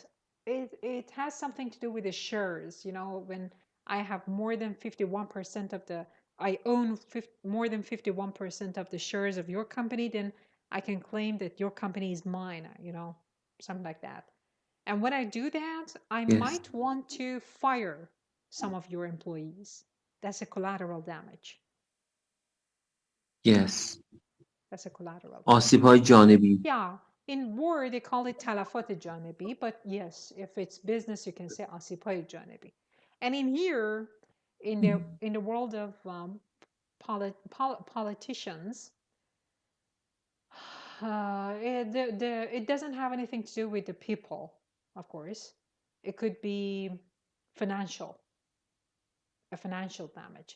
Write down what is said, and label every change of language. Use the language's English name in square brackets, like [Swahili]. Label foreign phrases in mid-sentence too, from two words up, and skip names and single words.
[English] It has something to do with the shares. You know, when I have more than 51% of the, I own more than 51% of the shares of your company, then I can claim that your company is mine. You know, something like that. And when I do that, I Yes. might want to fire some of your employees. That's a collateral damage. Yes. That's a collateral. [Persian] آسیب‌های جانبی. [English] Yeah, in war they call it [Persian] تلفات جانبی, [English] but yes, if it's business, you can say [Persian] آسیب‌های جانبی. [English] And in here, in the world of politicians, it doesn't have anything to do with the people, of course. It could be financial, a financial damage.